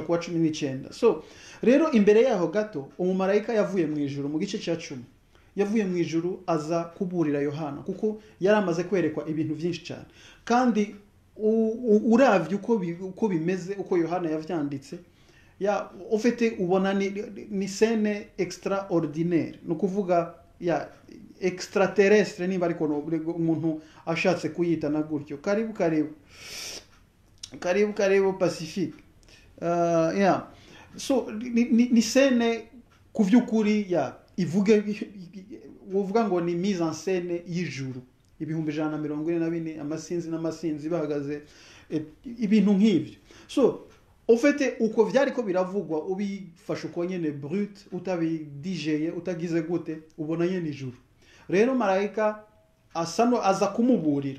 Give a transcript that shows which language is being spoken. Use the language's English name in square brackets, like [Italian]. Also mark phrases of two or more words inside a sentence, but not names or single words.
[Rundi] kuwa 19 so rero imbere yaho gato umumarayika yavuye mu ijuru mu gice ca 10 yavuye mu ijuru aza kuburira Yohana kuko yaramaze kwerekwa ibintu byinshi cyane kandi uravye uko bimeze uko Yohana yavyanditse ufite ubona ni [French] scène extraordinaire [Rundi] no kuvuga extraterrestre niba ariko umuntu ashatse kuyita na gutyo karibu Pacifique so ni scène kuvyukuri uvuga ngo ni [French] mise en scène [Rundi] y'ijuru 144 amasinzi bahagaze ibintu nk'ivyo so ufite uko vyariko biravugwa ubifasha uko nyene brut utabidigeye utagize gute ubona nyene ijuru rero marayika aza kumuburira